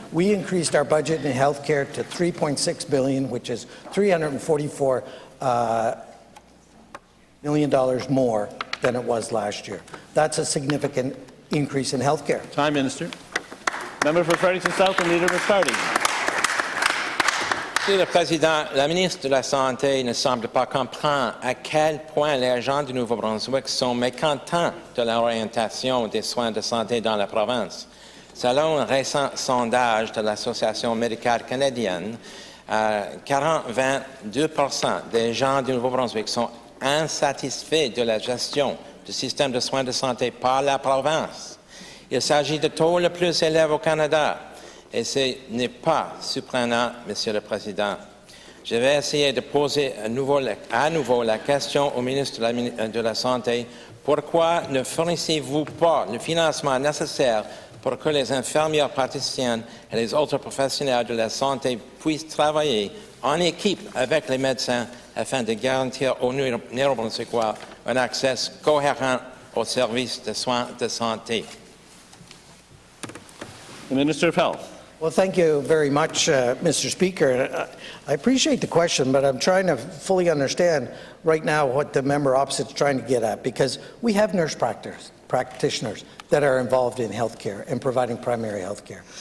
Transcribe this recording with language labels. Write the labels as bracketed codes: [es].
[en] We increased our budget in healthcare to $3.6 billion, which is $344 million more than it was last year. That's a significant increase in healthcare. Time, Minister. Member for Fredericton-South and Leader of his party. [fr] Monsieur le Président, la ministre de la Santé ne semble pas comprendre à quel point les agents du Nouveau-Brunswick sont mécontents de l'orientation des soins de santé dans la province. Selon un récent sondage de l'Association médicale canadienne, 22% des gens du Nouveau-Brunswick sont insatisfaits de la gestion du système de soins de santé par la province. Il s'agit du taux le plus élevé au Canada. Et ce n'est pas surprenant, Monsieur le Président. Je vais essayer de poser à nouveau la question au ministre de la Santé. Pourquoi ne fournissez-vous pas le financement nécessaire pour que les infirmières praticiennes et les autres professionnels de la santé puissent travailler en équipe avec les médecins afin de garantir aux Néo-Brunswickois un accès cohérent aux services de soins de santé? [en] The Minister of Health. Well, thank you very much, Mr. Speaker. I appreciate the question, but I'm trying to fully understand right now what the member opposite is trying to get at, because we have nurse practitioners that are involved in healthcare and providing primary healthcare.